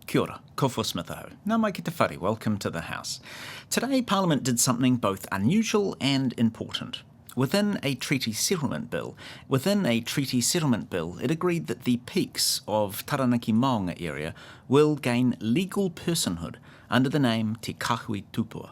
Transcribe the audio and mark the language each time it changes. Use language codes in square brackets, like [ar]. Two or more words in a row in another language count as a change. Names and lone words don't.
[mi] Kia ora, ko Smith aho. Nā mai ki te whare, [en] welcome to the House. Today, Parliament did something both unusual and important. Within a treaty settlement bill, it agreed that the peaks of Taranaki Maunga area will gain legal personhood under the name Te Kahui Tupua.